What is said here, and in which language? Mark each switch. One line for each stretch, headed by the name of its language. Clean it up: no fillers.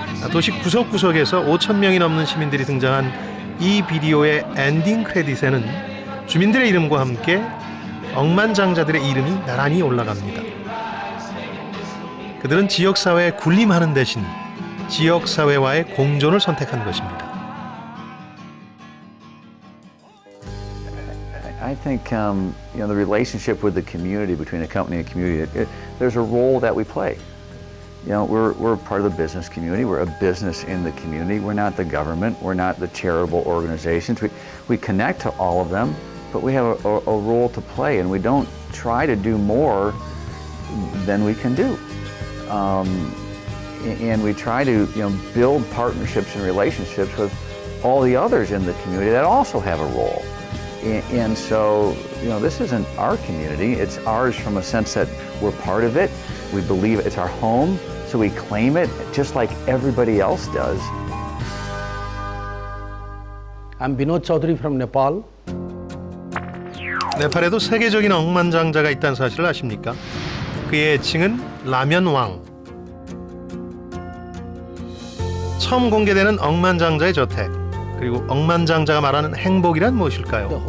Korean: 도시 구석구석에서 5,000명이 넘는 시민들이 등장한 이 비디오의 엔딩 크레딧에는 주민들의 이름과 함께 억만장자들의 이름이 나란히 올라갑니다. 그들은 지역사회에 군림하는 대신 지역사회와의 공존을 선택한 것입니다.
English: I think the relationship with the community, between the company and community, there's a role that we play. We're part of the business community. We're a business in the community. We're not the government. We're not the charitable organizations. We connect to all of them, but we have a role to play, and we don't try to do more than we can do. And we try to build partnerships and relationships with all the others in the community that also have a role. And so, this isn't our community. It's ours from a sense that we're part of it. We believe it's our home, so we claim it just like everybody else does. I'm Binod Chaudhary from Nepal.
Korean: 네팔에도 세계적인 억만장자가 있다는 사실을 아십니까? 그의 애칭은 라면왕. 처음 공개되는 억만장자의 저택. 그리고 억만장자가 말하는 행복이란 무엇일까요?